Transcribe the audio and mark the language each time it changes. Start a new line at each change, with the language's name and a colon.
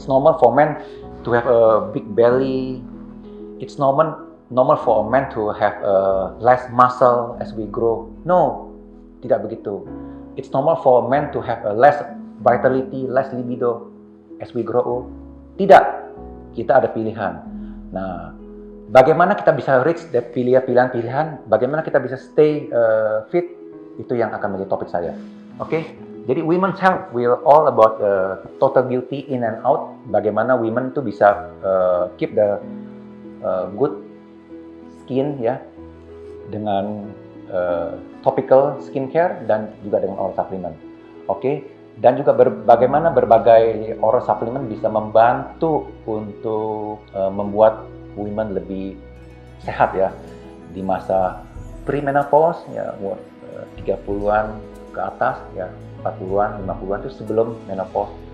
English: It's normal for men to have a big belly. It's normal for a man to have less muscle as we grow.
Indonesian: No, tidak begitu.
English: It's normal for a man to have a less vitality, less libido as we grow old.
Indonesian: Tidak, kita ada pilihan. Nah, bagaimana kita bisa
English: reach that
Indonesian: pilihan-pilihan, bagaimana kita bisa
English: stay fit,
Indonesian: itu yang akan menjadi topik saya. Oke? Jadi
English: women's health will all about total beauty in and out.
Indonesian: Bagaimana women itu bisa
English: keep the good skin
Indonesian: ya, dengan topical skincare dan juga dengan oral supplement. Oke? Dan juga bagaimana berbagai oral supplement bisa membantu untuk membuat women lebih sehat ya di masa premenopause ya, 30-an ke atas ya, 40-an, 50-an itu sebelum menopause.